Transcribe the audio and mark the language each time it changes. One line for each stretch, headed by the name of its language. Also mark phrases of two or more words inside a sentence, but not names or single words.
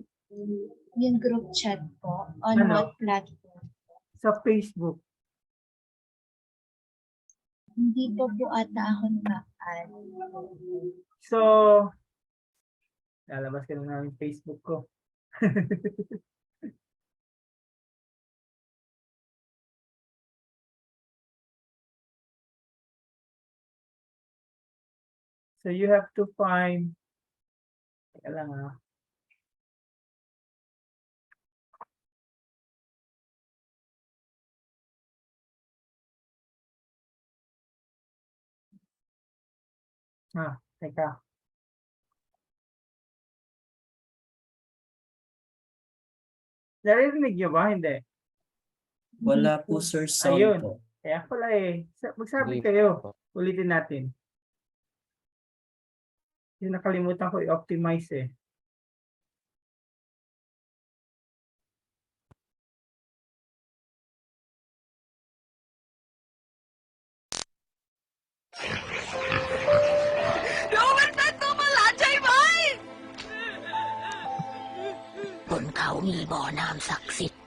Filipino: Yung
English: group chat
Filipino: po, on Ano?
English: what platform?
Filipino: Sa Facebook. Hindi po po ata ako na-add. So, lalabas ka na yung Facebook ko.
English: So you have to find,
Filipino: teka lang teka. Narinig niyo ba? Hindi. Wala po, sir, sound Ayun. po. Kaya pala magsabi Hindi kayo. po. Ulitin natin. Yung nakalimutan ko i-optimize eh.
Thai: บนเขามีบ่อน้ำศักดิ์สิทธิ์